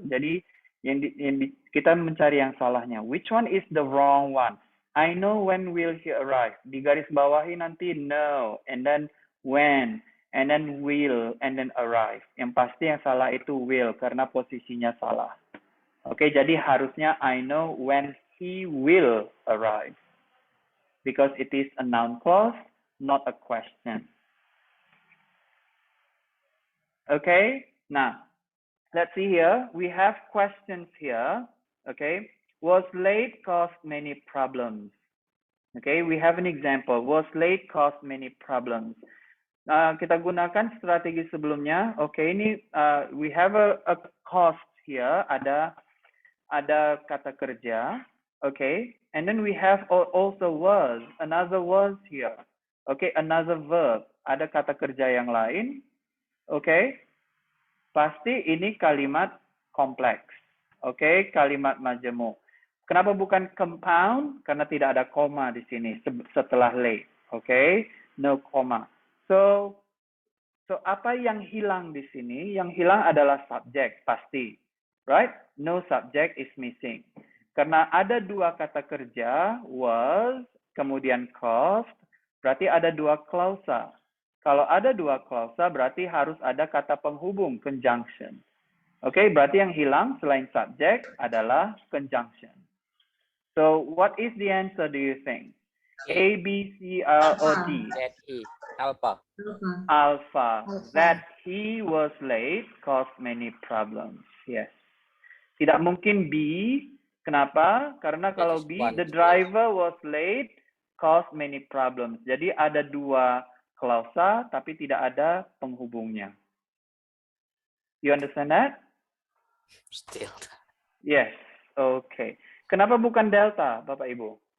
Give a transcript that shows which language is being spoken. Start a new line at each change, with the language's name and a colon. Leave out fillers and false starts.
Indonesian: Jadi kita mencari yang salahnya.
English: Which one is the wrong one? I know when will he arrive.
Indonesian: Di garis bawahi nanti
English: know, and then when, and then will, and then arrive.
Indonesian: Yang pasti yang salah itu will karena posisinya salah.
English: Oke,
Indonesian: jadi harusnya
English: I know when he will arrive. Because it is a noun clause, not a question. Okay, now, let's see here. We have questions here. Okay, was late caused many problems. Okay, we have an example. Was late caused many problems.
Indonesian: Kita gunakan strategi sebelumnya.
English: Okay, ini we have a cost here.
Indonesian: Ada kata kerja.
English: Okay, and then we have also was, another was here.
Indonesian: Okay,
English: another verb.
Indonesian: Ada kata kerja yang lain. Okay, pasti ini kalimat kompleks. Okay, kalimat majemuk. Kenapa bukan compound? Karena tidak ada koma di sini setelah late. Okay,
English: no comma.
Indonesian: So apa yang hilang di sini? Yang hilang adalah subject pasti, right?
English: No subject is missing.
Indonesian: Karena ada dua kata kerja, was, kemudian caused, berarti ada dua klausa. Kalau ada dua klausa, berarti harus ada kata penghubung, conjunction. Oke, berarti yang hilang selain subject adalah conjunction.
English: So, what is the answer, do you think? A, B, C, R, or D? That he. Alpha. Alpha. That he was late caused many problems. Yes.
Indonesian: Tidak mungkin B. Kenapa? Karena kalau
English: B, the driver was late, caused many problems.
Indonesian: Jadi ada dua klausa, tapi tidak ada penghubungnya.
English: You understand that? Still. Yes. Okay.
Indonesian: Kenapa bukan delta, Bapak Ibu?